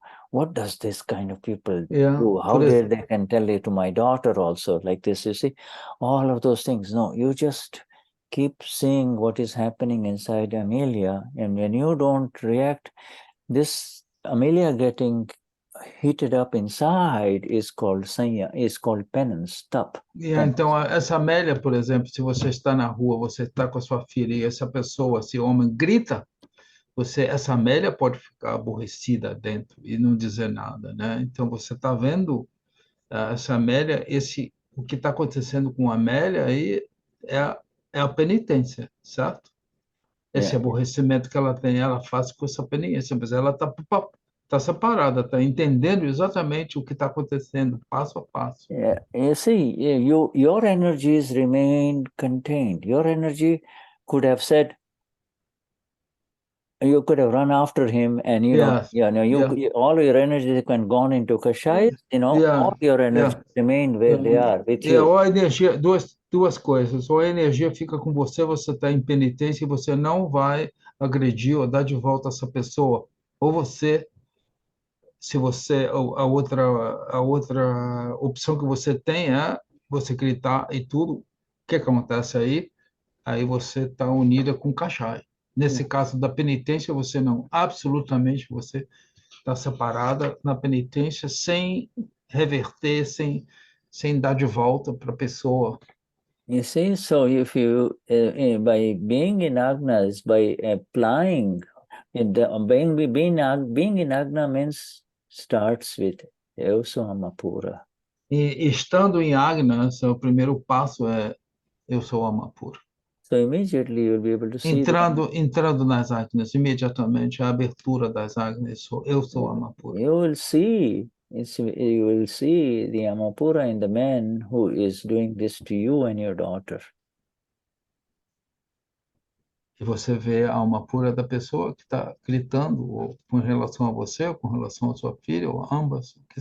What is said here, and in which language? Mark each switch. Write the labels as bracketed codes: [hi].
[en] What does this kind of people do? How dare they can tell it to my daughter also like this? You see, all of those things. No, you just keep seeing what is happening inside Amelia, and when you don't react, this Amelia getting heated up inside is called penance, stop. [pt] Então, essa Amélia, por exemplo, se você está na rua, você está com a sua filha e essa pessoa, esse homem grita, essa Amélia pode ficar aborrecida dentro e não dizer nada, né? Então, você está vendo essa Amélia, o que está acontecendo com a Amélia aí é a penitência, certo? Esse aborrecimento que ela tem, ela faz com essa penitência, mas ela está separada, está entendendo exatamente o que está acontecendo, passo a passo. [en] You see, your energies remain contained. Your energy could have said, you could have run after him, and all your energies can gone into Kashai. All your energies remain where they are with you. [pt] Ou a energia, duas coisas. Ou a energia fica com você, você está em penitência e você não vai agredir ou dar de volta essa pessoa. Ou você, se você, a outra opção que você tem é você gritar e tudo. O que acontece aí? Aí você está unida com o Kashai. Nesse caso da penitência, você não, absolutamente você estar separada na penitência sem reverter, sem dar de volta para a pessoa. [en] You see, so if you, by being in Agnas, by applying, being in Agna means starts with [pt] Eu sou [en] Amapura. [pt] E estando em Agnas, o primeiro passo é eu sou alma pura. [en] So immediately you'll be able to see [pt] Entrando nas Agnas, imediatamente a abertura das Agnas, eu sou alma pura. [en] you will see the Amapura in the man who is doing this to you and your daughter. [pt] E você vê a alma pura da pessoa que está gritando ou com relação a você, ou com relação à sua filha, ou ambas.